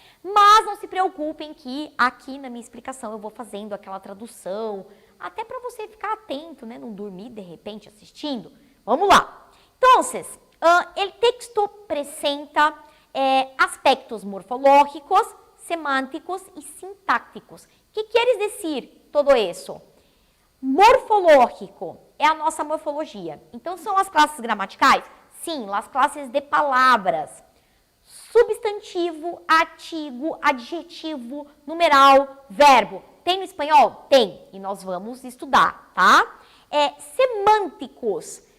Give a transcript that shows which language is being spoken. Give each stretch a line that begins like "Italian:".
Portuguese: Mas não se preocupem que aqui na minha explicação eu vou fazendo aquela tradução, até para você ficar atento, né? Não dormir de repente assistindo. Vamos lá. Então, o texto apresenta aspectos morfológicos, semânticos e sintáticos.
Spanish: ¿Qué quieres decir todo
Portuguese: isso? Morfológico é a nossa morfologia. Então, são as classes gramaticais? Sim, as classes de palavras. Substantivo, artigo, adjetivo, numeral, verbo. Tem no espanhol? Tem. E nós vamos estudar, tá? Semânticos.